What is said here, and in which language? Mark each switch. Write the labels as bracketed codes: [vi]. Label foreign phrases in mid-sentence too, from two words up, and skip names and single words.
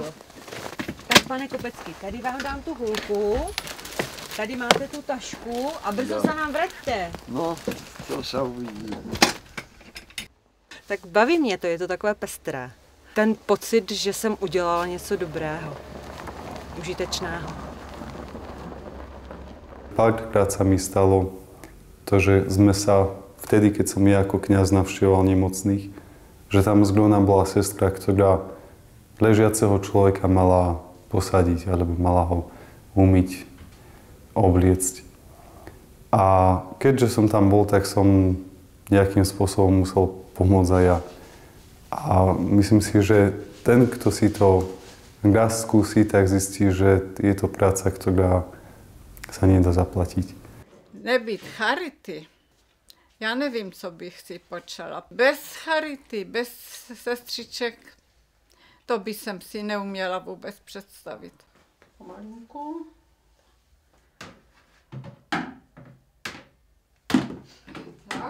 [cs] Tak pane Kopecký, tady vám dám tu hůlku, tady máte tu tašku a brzo se nám vraťte. No, to se uvidí. Tak baví mě to, je to takové pestré. Ten pocit, že jsem udělala něco dobrého, užitečného. [sk] Párkrát sa mi stalo to, že sme sa vtedy, keď som ja ako kňaz navštevoval nemocných, že tam zrovna bola sestra, ktorá ležiaceho človeka mala posadiť alebo mala ho umyť, obliecť. A keďže som tam bol, tak som nejakým spôsobom musel pomôcť aj ja. A myslím si, že ten, kto si to raz skúsi, tak zistí, že je to práca, ktorá sa nedá zaplatiť. [cs] Nebýt charity, já nevím, co bych si počala. Bez charity, bez sestřiček, to by jsem si neuměla vůbec představit. Pomalinku. Tak.